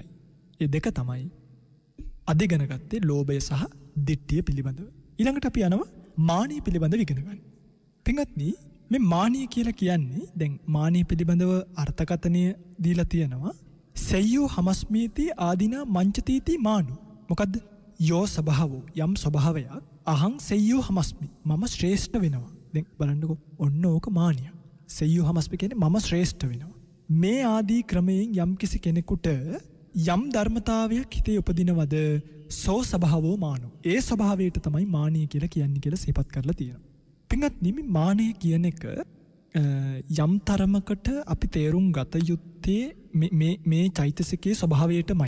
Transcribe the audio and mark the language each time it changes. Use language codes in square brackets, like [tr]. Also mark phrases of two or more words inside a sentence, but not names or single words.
[si] ඒ දෙක තමයි අධිගණ ගත්තේ ලෝභය සහ දිට්ඨිය පිළිබඳව. ඊළඟට අපි යනවා මානිය පිළිබඳව ඉගෙන ගන්න. පින්වත්නි, මේ මානිය කියලා කියන්නේ දැන් මානිය පිළිබඳව අර්ථකථනය දීලා තියෙනවා. [pi] සෙය්‍යෝ හමස්මීති ආදිනා මංචතීති මානු. මොකද්ද? යෝ ස්වභාවෝ [si] යම් ස්වභාවයක් [pi] අහං සෙය්‍යෝ හමස්මි. [si] මම ශ්‍රේෂ්ඨ වෙනවා. දැන් බලන්නකෝ ඔන්න ඕක මානිය. [pi] සෙය්‍යෝ හමස්මි [si] කියන්නේ මම ශ්‍රේෂ්ඨ වෙනවා. මේ ආදී ක්‍රමයෙන් යම් කිසි කෙනෙකුට යම් ධර්මතාවයක් හිතේ උපදිනවද [pi] සෝ ස්වභාවෝ මානෝ. [si] ඒ ස්වභාවයට තමයි මානිය කියලා කියන්නේ කියලා සිහිපත් කරලා තියෙනවා. පින්වත්නි, මේ මානිය කියන එක යම් තරමකට අපි තේරුම් ගත යුත්තේ මේ චෛතසිකයේ ස්වභාවයටමයි.